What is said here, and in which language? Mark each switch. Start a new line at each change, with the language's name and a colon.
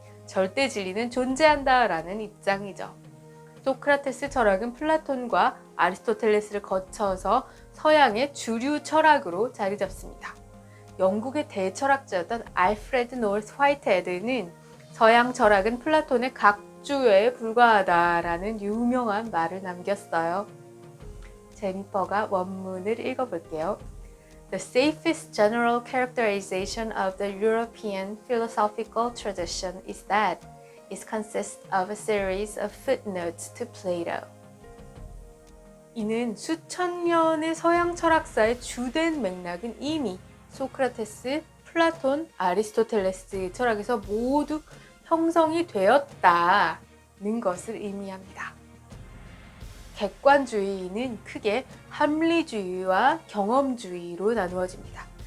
Korean: 절대 진리는 존재한다라는 입장이죠. 소크라테스 철학은 플라톤과 아리스토텔레스를 거쳐서 서양의 주류 철학으로 자리 잡습니다. 영국의 대철학자였던 알프레드 노스 화이트헤드는 서양 철학은 플라톤의 각주에 불과하다라는 유명한 말을 남겼어요. 제니퍼가 원문을 읽어볼게요.
English: The safest general characterization of the European philosophical tradition is that it consists of a series of footnotes to Plato.
Korean: 이는 수천 년의 서양 철학사의 주된 맥락은 이미 소크라테스, 플라톤, 아리스토텔레스 철학에서 모두 형성이 되었다는 것을 의미합니다. 객관주의는 크게 합리주의와 경험주의로 나누어집니다.